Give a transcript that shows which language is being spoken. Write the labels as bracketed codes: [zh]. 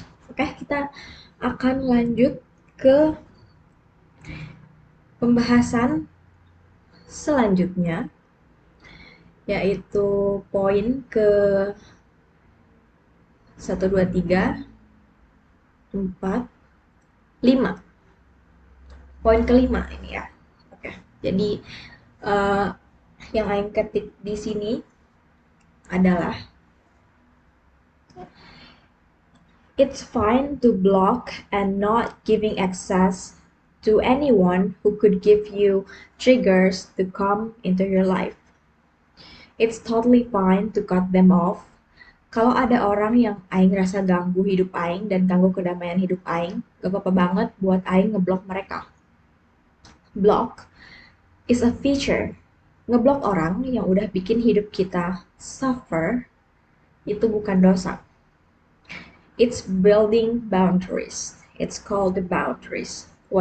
[id] Oke, kita akan lanjut ke pembahasan selanjutnya, yaitu poin ke 1, 2, 3, 4, 5. Poin kelima ini ya. Oke, jadi uh, yang Aing ketik di sini adalah [en] it's fine to block and not giving access to anyone who could give you triggers to come into your life. It's totally fine to cut them off. [id] Kalau ada orang yang Aing rasa ganggu hidup Aing dan ganggu kedamaian hidup Aing, gak apa-apa banget buat Aing ngeblok mereka. [en] Block is a feature. [id] Ngeblok orang yang udah bikin hidup kita suffer itu bukan dosa. [en] It's building boundaries. It's called the boundaries.